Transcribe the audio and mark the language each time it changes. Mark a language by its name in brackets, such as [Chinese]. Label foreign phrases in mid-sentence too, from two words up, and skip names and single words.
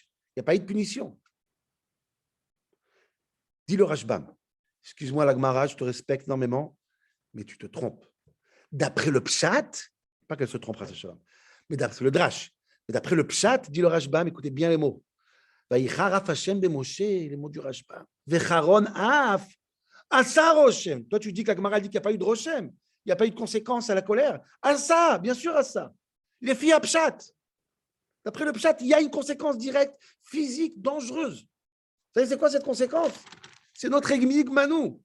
[French] Il n'y a pas eu de punition. Dit le Rashbam. Excuse-moi, la Gemara, je te respecte énormément, mais tu te trompes. D'après le Pshat, pas qu'elle se trompera, mais d'après le Drash, mais d'après le Pshat, dit le Rashbam, écoutez bien les mots. [Hebrew] ויחר אף השם במשה, [French] les mots du Rashbam. [Hebrew] וחרון אף עשה רושם. [French] Toi, tu dis que la Gemara dit qu'il n'y a pas eu de Roshem, il n'y a pas eu de conséquence à la colère. Asa, bien sûr, Asa. Il est fier à Pshat. D'après le Pshat, il y a une conséquence directe, physique, dangereuse. Vous savez, c'est quoi cette conséquence? C'est notre énigme à nous.